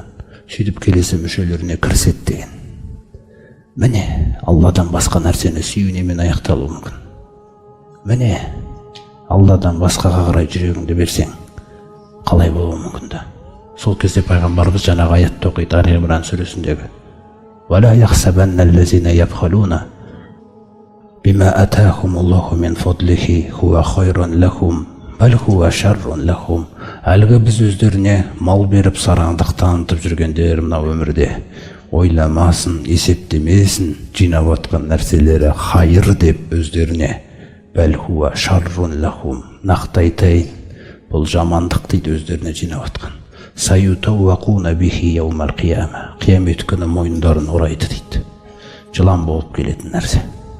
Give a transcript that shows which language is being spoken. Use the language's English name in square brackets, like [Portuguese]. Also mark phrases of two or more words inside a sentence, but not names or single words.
[Kazakh] Сөйтіп келесі мүшелеріне кіріседі деген. Міне, Алладан басқа нәрсені сүюнемен аяқталуы мүмкін. Міне, Алладан басқаға қарай жүрегіңді берсең, қалай болуы мүмкін да. Сол кезде пайғамбарымыз жаңағы аятты оқиды, Али Имран сүресіндегі. [Arabic] وَلَا يَحْسَبَنَّ الَّذِينَ يَبْخَلُونَ بِمَا آتَاهُمُ اللَّهُ مِنْ فَضْلِهِ هُوَ خَيْرٌ لَهُمْ بَلْ هُوَ شَرٌّ لَهُمْ. [Kazakh] Әлгі біз өздеріне мал беріп сараңдық танытып жүргендер мына өмірде ойламасын, есептемесін, жинап отқан нәрселері хайыр деп өздеріне. [Arabic] بل هو شر لهم, [Kazakh] нақты айтайын, бұл жамандық дейді өздеріне жинап отқан. [Arabic] سيطوقون به يوم القيامة, [Kazakh] қиямет күні мойындарын орайды дейді. Жылан болып келетін нәрсе.